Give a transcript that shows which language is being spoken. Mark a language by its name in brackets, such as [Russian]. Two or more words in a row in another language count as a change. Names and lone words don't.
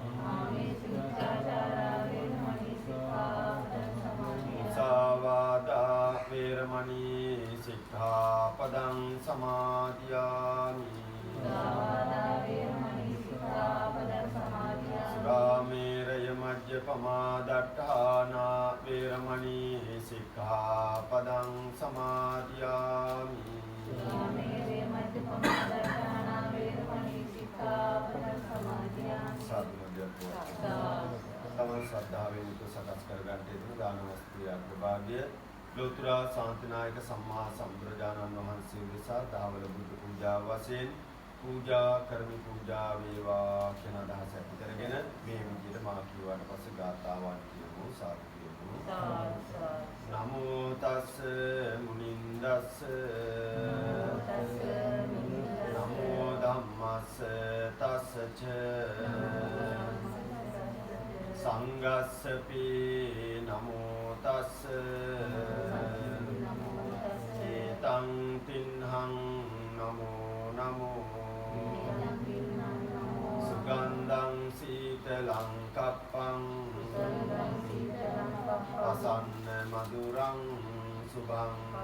[Pali] Musāvādā veramani sikkhapadang samadhiyami Surameraya majjapamādāṭṭhāna veramani sikkhapadang samadhiyami තමන් [Sinhala] ශ්‍රද්ධාවෙන් යුතුව සකස් කරගන්නට යෙදුණු දාන වස්තුවේ අග්‍රභාගය ලෝතුරා ශාන්තිනායක සම්මා සම්බුදුරජාණන් වහන්සේ විසා දහවල බුදු පූජාව වශයෙන් පූජා කරමි පූජා වේවා කියන අදහස ඇති කරගෙන මේ විදිහට මා කියුවාට පස්සේ ගාථාවන් කියමු සාදු කියමු [Pali] නමෝ තස් මුනින්දස් නමෝ ධම්මස් තස් ච සංඝස්සපි නමෝ තස් ඒතං තින්හං නමෝ නමෝ සුගන්ධං සීතලං කප්පං අසන්න මధుරං සුභං